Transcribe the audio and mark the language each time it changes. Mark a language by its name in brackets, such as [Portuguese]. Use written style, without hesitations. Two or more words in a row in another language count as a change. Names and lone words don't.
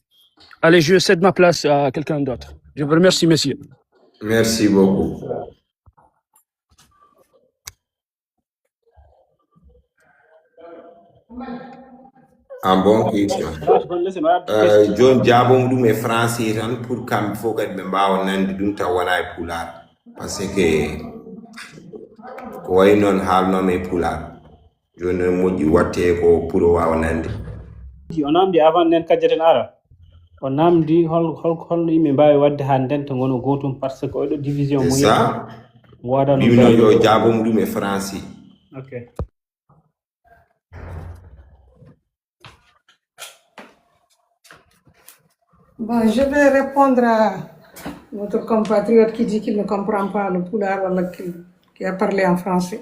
[French] Allez, je cède ma place à quelqu'un d'autre. Je vous remercie, messieurs. Merci beaucoup. En bonne question. [Fula] John Jabon ɗum e français tan pour kamɓe fof kadi ɓe mbawa nande ɗum taw wona e pular [French] par ce que [Fula] ko way noon haalnoma e pular joni moƴƴi watte ko pour o wawa nande o namdi avant nden kajjaten ara o namdi holno yimɓe mbawi wadde ha ndenta gono gotum [French] par ce que [Fula] oɗo division [French] c'est ça [Fula] waɗa mbino yo jabom ɗum e français. [French] Ok. Bon, je vais répondre à notre compatriote qui dit qu'il ne comprend pas le poulard ou qui a parlé en français.